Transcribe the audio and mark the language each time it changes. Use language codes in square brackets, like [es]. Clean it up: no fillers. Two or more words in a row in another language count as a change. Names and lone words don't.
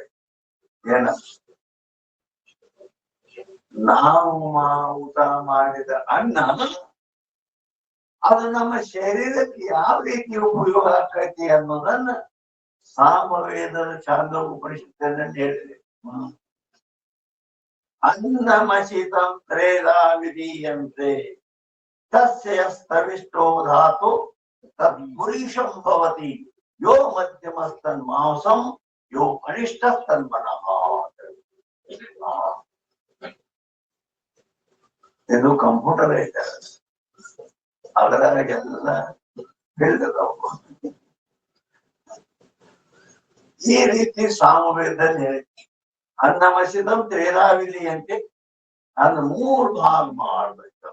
[kn] ಏನ ನಾವು ಊಟ ಮಾಡಿದ ಅನ್ನ ಅದು ನಮ್ಮ ಶರೀರಕ್ಕೆ ಯಾವ ರೀತಿ ಉಪಯೋಗ ಆಕೈತಿ ಅನ್ನೋದನ್ನ ಸಾಮವೇದದ ಛಾಂದೋಪನಿಷತ್ತಿನಲ್ಲಿ ಹೇಳಿದೆ. [sa] ಅನ್ನಮಶಿತಂ ತ್ರೇಧಾ ವಿಧೀಯಂತೆ ತಸ್ಯ ಸ್ತವಿಷ್ಟೋ ಧಾತು ತದ್ ಪುರುಷಂ ಭವತಿ ಯೋ ಮಧ್ಯಮಸ್ತನ್ ಮಾಂಸಂ ಯೋ ಕನಿಷ್ಠಸ್ತನ್ ಮನಃ. [kn] ಇದು ಕಂಪ್ಯೂಟರ್ ಐತೆ, ಅದರಾಗೆಲ್ಲ ಹೇಳಿದವು. ಈ ರೀತಿ ಸಾಮವೇದದಲ್ಲಿ ಹೇಳಿದ್ವಿ. [sa] ಅನ್ನಮಸಿದಂ ತ್ರೇಧಾವಿಲಿ [kn] ಅಂತೆ ಅದನ್ನ 3 ಭಾಗ ಮಾಡ್ಬೇಕು.